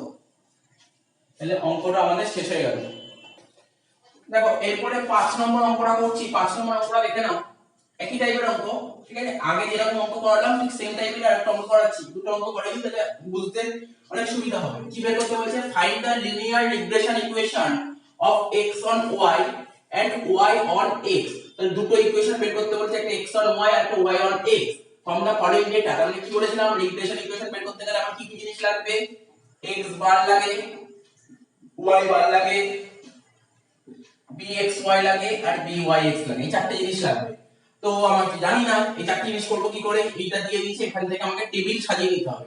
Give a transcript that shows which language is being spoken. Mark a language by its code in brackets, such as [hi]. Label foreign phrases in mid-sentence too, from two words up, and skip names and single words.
[bn] তাহলে অঙ্কটা আমাদের শেষ হয়ে গেল। দেখো এরপরে 5 নম্বর অঙ্কটা করছি। 5 নম্বর অঙ্কটা দেখে নাও, একই টাইপের অঙ্ক। ঠিক আছে, আগে যেরকম অঙ্ক করালাম ঠিক [en] same type [bn] আরেকটা অঙ্ক করাচ্ছি। দুটো অঙ্ক করে দিই, তাহলে বুঝতে অনেক সুবিধা হবে। কি বের করতে বলছে? [en] find the linear regression equation of x on y and y on x. [bn] তাহলে দুটো ইকুয়েশন বের করতে বলছে, একটা [en] x on y [bn] আর একটা [en] y on x from the following data. [bn] তাহলে কি বলেছিলাম, [en] regression equation [bn] বের করতে গেলে আমার কি কি জিনিস লাগবে? x বার লাগে, y বার লাগে, bxy লাগে আর byx লাগে, এই চারটি জিনিস লাগবে। তো আমরা জানি না এই চারটি জিনিস করব কি করে, এইটা দিয়ে দিয়েছি, এখান থেকে আমাকে টেবিল সাজিয়ে নিতে হবে।